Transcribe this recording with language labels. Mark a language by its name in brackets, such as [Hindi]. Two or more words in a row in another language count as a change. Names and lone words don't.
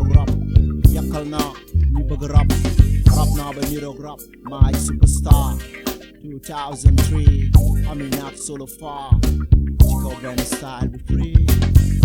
[Wolof] rap yàkkal naa ñu bëgg rap naa ba niroog rap maay superstar 2003 [English] I'm not solo far [Wolof] ci kaw benn style bu free